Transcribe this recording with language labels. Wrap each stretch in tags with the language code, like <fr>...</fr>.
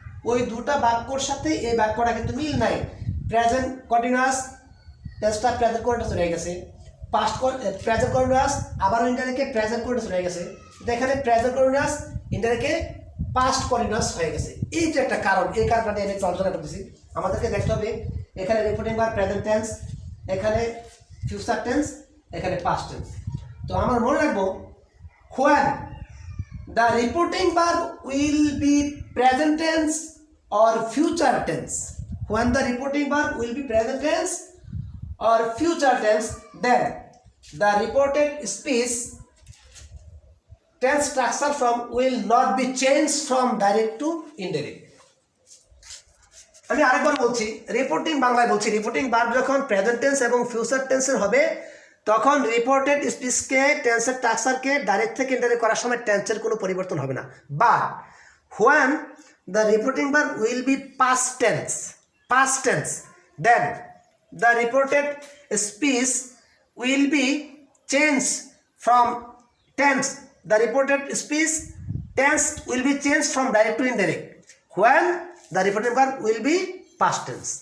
<bn>ওই দুটা বাক্যর সাথে এই বাক্যটা কিন্তু মিল নাই, প্রেজেন্ট কন্টিনিউয়াস টেন্সটা প্রেজেন্ট কন্টিনিউয়াস রয়ে গেছে, পাস্ট প্রেজেন্ট কন্টিনিউয়াস আবারও ইনডাইরেক্টে প্রেজেন্ট কন্টিনিউয়াস রয়ে গেছে, এখানে প্রেজেন্ট কন্টিনিউয়াস ইনডাইরেক্টে পাস্ট কন্টিনিউয়াস হয়ে গেছে। এই যে একটা কারণ, এই কারণটা নিয়ে আমি আলোচনা করতেছি। আমাদেরকে দেখতে হবে এখানে রিপোর্টিং ভার্ব প্রেজেন্ট টেন্স, এখানে ফিউচার টেন্স, এখানে পাস্ট টেন্স। তো আমার মনে রাখবো</bn> <en>when the reporting verb will be present tense or future tense, when the reporting verb will be present tense or future tense, then the reported speech tense structure from will not be changed from direct to indirect.</en> <bn>আমি আরেকবার বলছি, reporting বাংলায় বলছি, reporting verb যখন present tense এবং future টেন্সের হবে তখন রিপোর্টেড স্পিচকে টেন্সের স্ট্রাকচারকে ডাইরেক্ট থেকে ইনডাইরেক্ট করার সময় টেন্সের কোনো পরিবর্তন হবে না।</bn> <en>But when the reporting verb will be past tense then the reported speech will be change from tense, the reported speech tense will be change from direct to indirect when the reporting verb will be past tense.</en>